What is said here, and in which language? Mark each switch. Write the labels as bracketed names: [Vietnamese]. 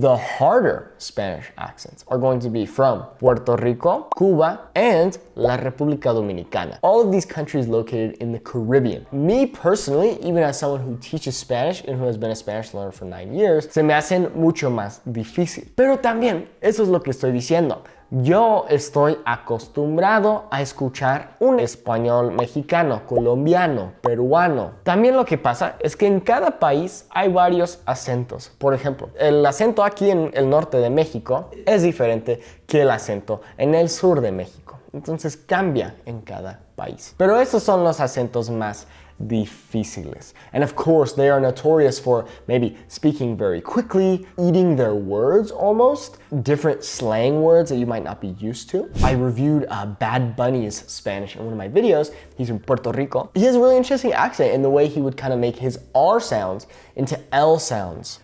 [English] The harder Spanish accents are going to be from Puerto Rico, Cuba, and La República Dominicana. All of these countries located in the Caribbean. Me personally, even as someone who teaches Spanish and who has been a Spanish learner for 9 years, [Spanish] se me hacen mucho más difícil. Pero también, eso es lo que estoy diciendo. Yo estoy acostumbrado a escuchar un español mexicano, colombiano, peruano. También lo que pasa es que en cada país hay varios acentos. Por ejemplo, el acento aquí en el norte de México es diferente que el acento en el sur de México. Entonces cambia en cada país. Pero esos son los acentos más difíciles. [English] And of course, they are notorious for maybe speaking very quickly, eating their words almost, different slang words that you might not be used to. I reviewed Bad Bunny's Spanish in one of my videos. He's from Puerto Rico. He has a really interesting accent in the way he would kind of make his R sounds into L sounds.